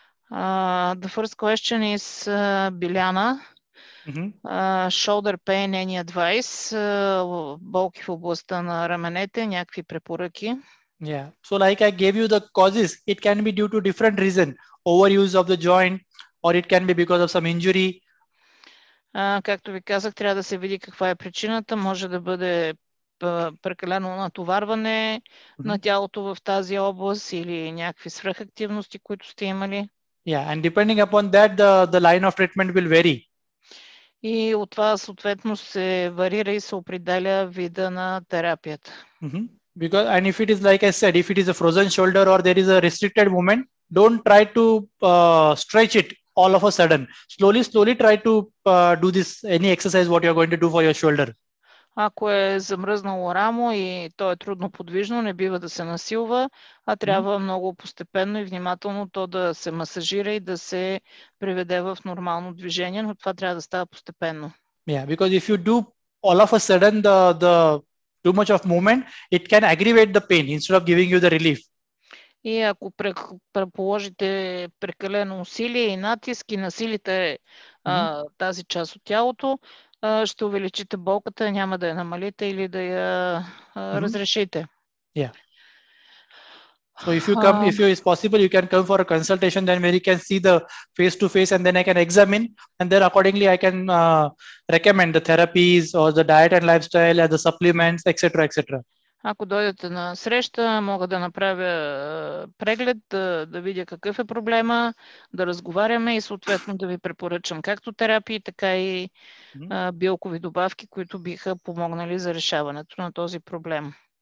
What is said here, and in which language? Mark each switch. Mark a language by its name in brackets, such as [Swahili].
[English] The first question is Биляна. Shoulder pain, any advice? [Bulgarian] Болки в областта на раменете, някакви препоръки? [English] So like I gave you the causes, it can be due to different reason. Overuse of the joint, or it can be because of some injury. [Bulgarian] Както ви казах, трябва да се види каква е причината. Може да бъде прекалено натоварване на тялото в тази област или някакви свръхактивности, които сте имали. [English] And depending upon that, the line of treatment will vary. [Bulgarian] И от това съответно се варира и се определя вида на терапията. [English] And if it is like I said, if it is a frozen shoulder or there is a restricted movement, don't try to stretch it all of a sudden. Slowly try to do any exercise what you are going to do for your shoulder. [Bulgarian] Ако е замръзнало рамо и то е трудно подвижно, не бива да се насилва, а трябва много постепенно и внимателно то да се масажира и да се приведе в нормално движение, но това трябва да става постепенно. [English] Because if you do all of a sudden the too much of movement, it can aggravate the pain instead of giving you the relief. [Bulgarian] И ако положите прекалено усилие и натиск и насилите тази част от тялото, ще увеличите болката, няма да я намалите или да я разрешите. [English] So if it's possible, you can come for a consultation, then where you can see the face to face, and then I can examine, and then accordingly I can recommend the therapies or the diet and lifestyle and the supplements, etc., etc. [Bulgarian] Ако дойдете на среща, мога да направя преглед, да видя какъв е проблема, да разговаряме и съответно да ви препоръчам както терапии, така и билкови добавки, които биха помогнали за решаването на този проблем.